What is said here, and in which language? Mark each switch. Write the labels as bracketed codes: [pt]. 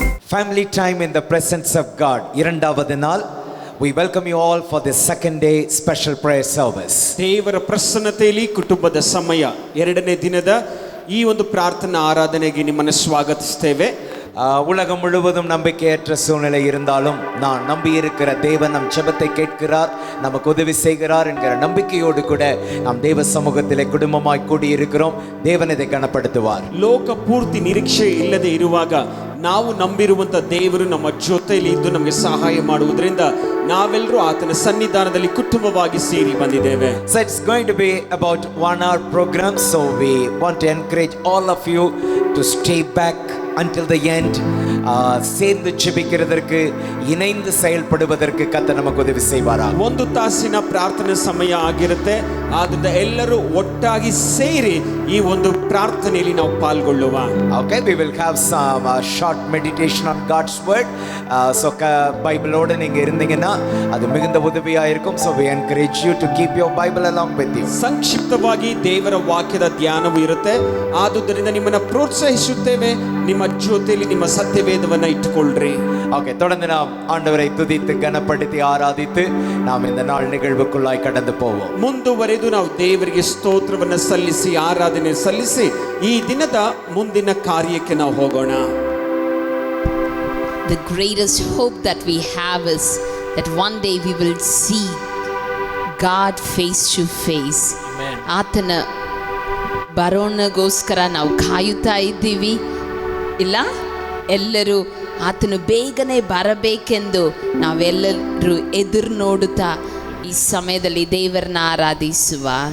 [en] Family time in the presence of God. [ta] இரண்டாவது நாள். [en] We welcome you all for the second day special prayer service. [kn] ದೇವರ ಪ್ರಸನ್ನತೆಯಲ್ಲಿ ಕುಟುಂಬದ ಸಮಯ ಎರಡನೇ ದಿನದ ಈ ಒಂದು ಪ್ರಾರ್ಥನಾ ಆರಾಧನೆಗೆ ನಿಮ್ಮನ್ನು ಸ್ವಾಗತಿಸ್ತೇವೆ. [ta] உலகம் முழுவதும் நம்பிக்கையற்ற சூழ்நிலை இருந்தாலும் நான் நம்பி இருக்கிற தேவன் நம் ஜெபத்தை கேட்கிறார், நமக்கு உதவி செய்கிறார் என்கிற நம்பிக்கையோடு கூட நாம் தேவ சமூகத்திலே குடும்பமாய் கூடி இருக்கிறோம். தேவன் இதை கனப்படுத்துவார். [kn] ಲೋಕ ಪೂರ್ತಿ ನಿರೀಕ್ಷೆ ಇಲ್ಲದೆ ಇರುವಾಗ ನಾವು ನಂಬಿರುವಂತ ದೇವರು ನಮ್ಮ ಜೊತೆಯಲ್ಲಿ ಇದ್ದು ನಮಗೆ ಸಹಾಯ ಮಾಡುವುದರಿಂದ ನಾವೆಲ್ಲರೂ ಆತನ ಸನ್ನಿಧಾನದಲ್ಲಿ ಕುಟುಂಬವಾಗಿ ಸೇರಿ ಬಂದಿದ್ದೇವೆ. [en] So it's going to be about 1 hour program, so we want to encourage all of you to stay back until the end. [ta] சேர்ந்து ஜெபிக்கிறதற்கு, இணைந்து செயல்படுவதற்கு கர்த்தர் நமக்கு உதவி செய்வாராக. [kn] 1 ತಾಸಿನ ಪ್ರಾರ್ಥನೆ ಸಮಯ ಆಗಿರುತ್ತೆ. ಆದ್ದರಿಂದ ಎಲ್ಲರೂ ಒಟ್ಟಾಗಿ ಸೇರಿ ಈ ಒಂದು ಪ್ರಾರ್ಥನೆಯಲ್ಲಿ ನಾವು ಪಾಲ್ಗೊಳ್ಳುವ. [en] Okay, we will have some short meditation on God's word. [ta] So Bible ஓட நீங்க இருந்தீங்கன்னா அது மிகுந்த உதவியா இருக்கும். [en] So we encourage you to keep your Bible along with you. [kn] ಸಂಕ್ಷಿಪ್ತವಾಗಿ ದೇವರ ವಾಕ್ಯದ ಧ್ಯಾನವು ಇರುತ್ತೆ. ಆದುದರಿಂದ ನಿಮ್ಮನ್ನು ಪ್ರೋತ್ಸಾಹಿಸುತ್ತೇವೆ, ನಿಮ್ಮ ಜೊತೆಯಲ್ಲಿ ನಿಮ್ಮ ಸತ್ಯವೇದವನ್ನು ಇಟ್ಟುಕೊಳ್ಳ್ರಿ. [ta] Okay, தொடர்ந்து நாம் ஆண்டவரை துதித்து கனப்படுத்தி ஆராதித்து நாம் இந்த நாள் நிகழ்வுக்குள்ளாய் கடந்து போவோம். [kn] ಮುಂದುವರೆದು ನಾವು ದೇವರಿಗೆ ಸ್ತೋತ್ರವನ್ನು ಸಲ್ಲಿಸಿ ಆರಾಧನೆ ಸಲ್ಲಿಸಿ ಈ ದಿನದ ಮುಂದಿನ ಕಾರ್ಯಕ್ಕೆ ನಾವು ಹೋಗೋಣ. [en] The greatest hope that we have is that one day we will see God face to face. Amen. [kn] ಆತನ ಬರೋಣಗೋಸ್ಕರ ನಾವು ಕಾಯುತ್ತಾ ಇದ್ದೀವಿ. ಇಲ್ಲ, ಎಲ್ಲರೂ ಆತನು ಬೇಗನೆ ಬರಬೇಕೆಂದು ನಾವೆಲ್ಲರೂ ಎದುರು ನೋಡುತ್ತಾ ಈ ಸಮಯದಲ್ಲಿ ದೇವರನ್ನ ಆರಾಧಿಸುವ.